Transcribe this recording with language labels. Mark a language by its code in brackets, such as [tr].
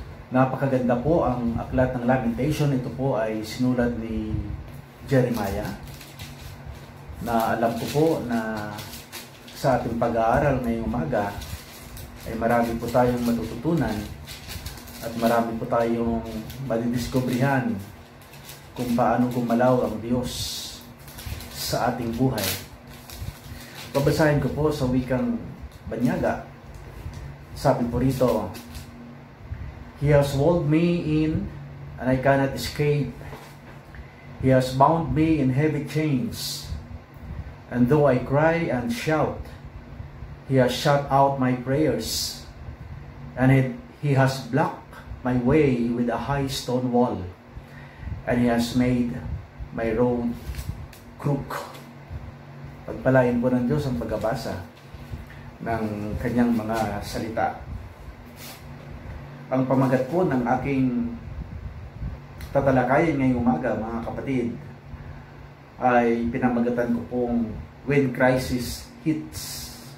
[tl] Napakaganda po ang aklat ng Lamentation. Ito po ay sinulat ni Jeremiah, na alam ko po na sa ating pag-aaral ngayong umaga ay marami po tayong matututunan at marami po tayong madidiskubrihan kung paano gumalaw ang Diyos sa ating buhay. Babasahin ko po sa wikang Banyaga. Sabi po rito, [en] He has walled me in, and I cannot escape. He has bound me in heavy chains. And though I cry and shout, He has shut out my prayers. And He has blocked my way with a high stone wall. And He has made my road crook. [tl] Pagpalain po ng Diyos ang pagbabasa ng kanyang mga salita. Ang pamagat po ng aking tatalakayin ngayong umaga, mga kapatid, ay pinamagatan ko pong [en] When Crisis Hits.